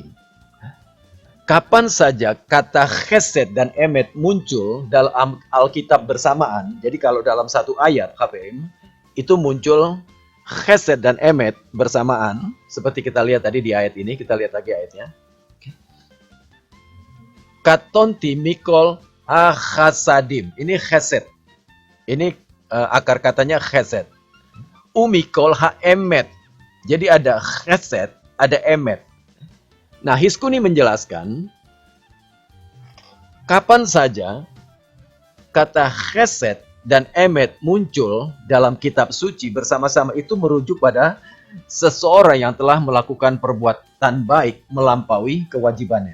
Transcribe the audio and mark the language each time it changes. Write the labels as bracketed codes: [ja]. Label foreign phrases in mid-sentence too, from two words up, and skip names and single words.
[id] Kapan saja kata chesed dan emet muncul dalam Alkitab bersamaan, jadi kalau dalam satu ayat KPM, itu muncul chesed dan emet bersamaan, seperti kita lihat tadi di ayat ini, kita lihat lagi ayatnya. [he] קטנתי מכל החסדים, [id] ini chesed, ini akar katanya chesed. [he] ומכל האמת, [id] jadi ada chesed, ada emet. Nah, Hiskuni menjelaskan, kapan saja kata chesed dan emet muncul dalam kitab suci bersama-sama itu merujuk pada seseorang yang telah melakukan perbuatan baik melampaui kewajibannya.